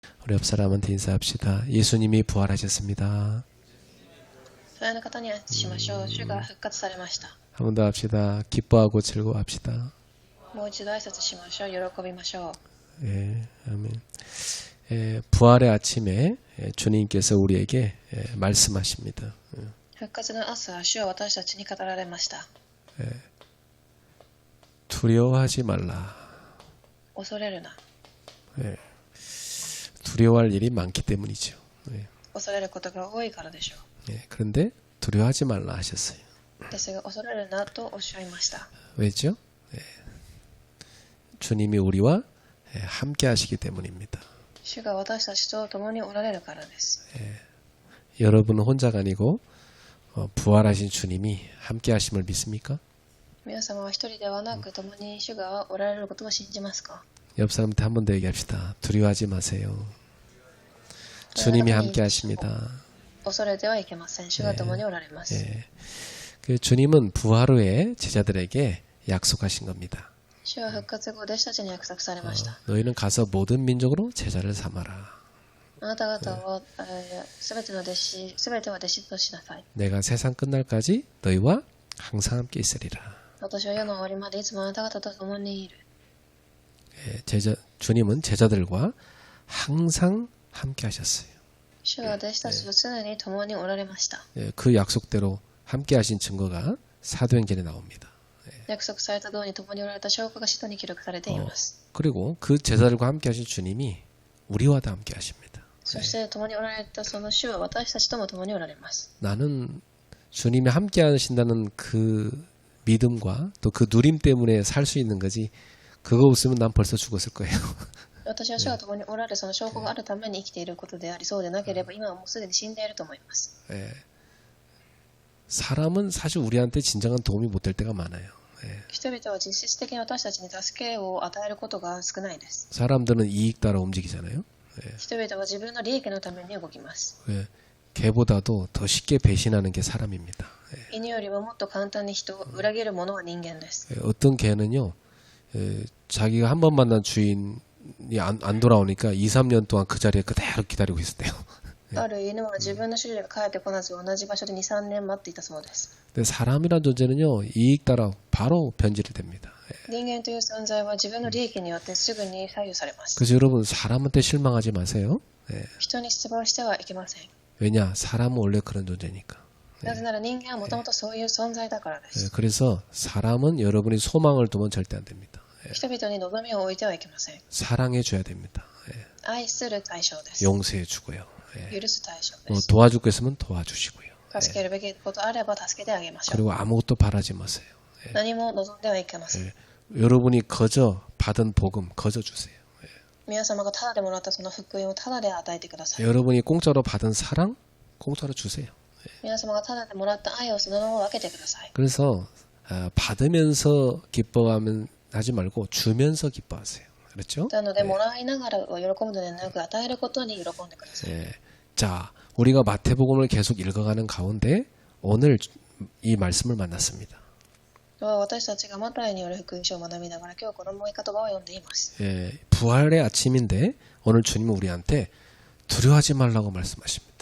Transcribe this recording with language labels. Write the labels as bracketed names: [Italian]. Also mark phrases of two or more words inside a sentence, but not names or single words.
[Korean] 우리 옆 사람한테 인사합시다. 예수님이 부활하셨습니다. [Japanese] 隣の方に挨拶しましょう。主が復活されました。 [Korean] 한 번 더 합시다. 기뻐하고 즐거워합시다. [Japanese] もう一度挨拶しましょう。喜びましょう。 [Korean] 예, 아멘. 부활의 아침에 주님께서 우리에게 말씀하십니다. [Japanese] 復活の朝、主は私たちに語られました。 [Korean] 두려워하지 말라. [Japanese] 恐れるな。 [Korean] 두려워할 일이 많기 때문이죠. [Japanese] 恐れることが多いからでしょ [Korean] 그런데 두려워하지 말라 하셨어요. [Japanese] う。ですが、恐れるなとおっしゃいました。 [Korean] 왜죠? 주님이 우리와 함께 하시기 때문입니다. [Japanese] 主が私たちと共におられるからです。 [Korean] 여러분은 혼자가 아니고 부활하신 주님이 함께 하심을 믿습니까? [Japanese] 皆様は一人ではなく、共に主がおられることを信じますか？ [Korean] 옆 사람한테 한 번 더 얘기합시다. 두려워하지 마세요. 주님이 함께 하십니다. [Japanese] 恐れてはいけません。主が共におられます。 [Korean] 그 주님은 부활 후에 제자들에게 약속하신 겁니다. [Japanese] 主は復活後、弟子たちに約束されました。 [Korean] 너희는 가서 모든 민족으로 제자를 삼아라. [Japanese] あなた方はすべては弟子としなさい。 [Korean] 내가 세상 끝날까지 너희와 항상 함께 있으리라. [Japanese] 私は世の終わりまでいつもあなた方と共にいる。 [Korean] 주님은 제자들과 항상 함께 하셨어요. [Japanese] 主は弟子たちと常に共におられました。 [Korean] 그 약속대로 함께 하신 증거가 사도행전에 나옵니다. [Japanese] 約束された通り共におられた証拠が使徒に記録されています。 [Korean] 그리고 그 제자들과 함께 하신 주님이 우리와도 함께 하십니다. [Japanese] そして共におられたその主は私たちとも共におられます。 [Korean] 나는 주님이 함께 하신다는 그 믿음과 또 그 누림 때문에 살 수 있는 거지 그거 없으면 난 벌써 죽었을 거예요. [Japanese] 私は主が共におられその証拠があるために生きていることであり、そうでなければ今はもうすでに死んでいると思います。 [Korean] 사람은 사실 우리한테 진정한 도움이 못 될 때가 많아요. [Japanese] 人々は実質的に私たちに助けを与えることが少ないです。 [Korean] 사람들은 이익 따라 움직이잖아요. [Japanese] 人々は自分の利益のために動きます。 [Korean] 개보다도 더 쉽게 배신하는 게 사람입니다. [Japanese] 犬よりももっと簡単に人を裏切るものは人間です。 [Korean] 어떤 개는요, 자기가 한 번 만난 주인이 안 돌아오니까 2, 3년 동안 그 자리에 그대로 기다리고 있었대요. [Japanese] ある犬は自分の主人が帰ってこなず同じ場所で2、3年待っていたそうです。 [Korean] 근데 사람이란 존재는요, 이익 따라 바로 변질이 됩니다. [Japanese] 人間という存在は自分の利益によってすぐに左右されます。 [Korean] 그래서 여러분 사람한테 실망하지 마세요. [Japanese] 人に失望してはいけません。 [Korean] 왜냐, 사람은 원래 그런 존재니까. [Japanese] なぜなら人間はもともとそういう存在だからです。 [Korean] 그래서 사람은 여러분이 소망을 두면 절대 안 됩니다. [Japanese] 人々に望みを置いてはいけません。 [Korean] 사랑해 줘야 됩니다. [Japanese] 愛する対象です。 [Korean] 용서해 주고요. [Japanese] 許す対象です。 [Korean] 도와줄 거 있으면 도와주시고요. [Japanese] 助けるべきことあれば助けてあげましょう。 [Korean] 그리고 아무것도 바라지 마세요. [Japanese] 何も望んではいけません。 [Korean] 여러분이 거저 받은 복음 거저 주세요. [Japanese] 皆様がタダでもらったその福音をタダで与えてください。 [Korean] 여러분이 공짜로 받은 사랑 공짜로 주세요. [Japanese] 皆様がタダでもらった愛をそのまま分けてください。 [Korean] 그래서 받으면서 기뻐하면 하지 말고 주면서 기뻐하세요. 그렇죠? [Japanese] なので、もらいながら喜ぶのではなく、与えることに喜んでください。 [Korean] 자, 우리가 마태복음을 계속 읽어가는 가운데 오늘 이 말씀을 만났습니다. [Japanese] 私たちがマタイによる福音書を学びながら、今日この言葉を読んでいます。 [Korean] 부활의 아침인데 오늘 주님은 우리한테 두려워하지 말라고 말씀하십니다.